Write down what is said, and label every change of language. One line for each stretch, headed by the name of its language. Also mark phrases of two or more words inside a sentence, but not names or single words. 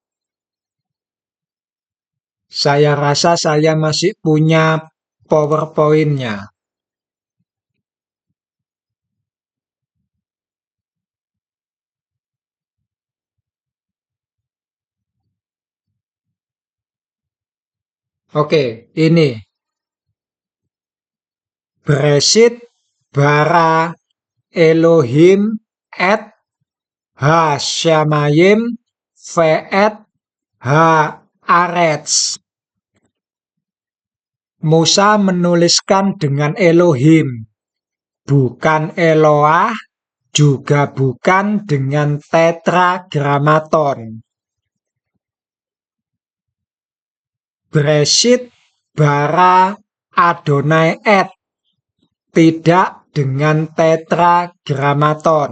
Indonesian: Saya rasa saya masih punya PowerPoint-nya. Oke, ini.
Hebrew: בראשית ברא אלהים את השמים ואת הארץ.
Indonesian: Musa menuliskan dengan Elohim, bukan Eloah juga bukan dengan tetragramaton.
Hebrew: בראשית ברא אדני את
Indonesian: tidak dengan tetragramaton.